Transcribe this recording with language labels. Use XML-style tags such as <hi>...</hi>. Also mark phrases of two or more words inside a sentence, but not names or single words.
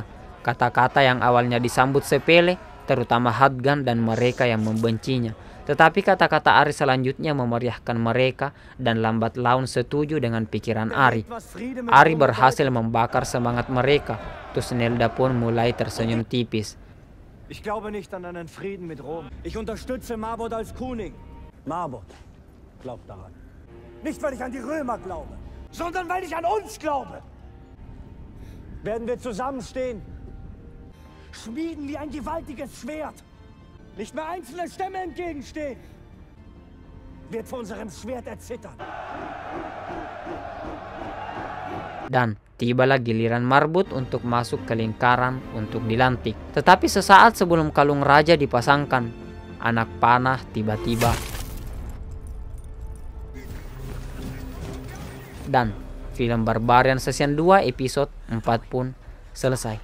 <id>Kata-kata yang awalnya disambut sepele, terutama Hadgan dan mereka yang membencinya. Tetapi kata-kata Ari selanjutnya memeriahkan mereka dan lambat laun setuju dengan pikiran Ari. Ari berhasil membakar semangat mereka. Tusnelda pun mulai tersenyum tipis.</id> <de>Ich glaube nicht an einen Frieden mit Rom. Ich unterstütze Marbod als König. Marbod glaubt daran. Nicht, weil ich an die Römer glaube, sondern weil ich an uns glaube. Werden wir zusammenstehen, schmieden wie ein gewaltiges Schwert, nicht mehr einzelne Stämme entgegenstehen, wird vor unserem Schwert erzittern.</de> <id>Dan tibalah giliran Marbut untuk masuk ke lingkaran untuk dilantik. Tetapi sesaat sebelum kalung raja dipasangkan, anak panah tiba-tiba. Dan film Barbarian Season 2 episode 4 pun selesai.</id>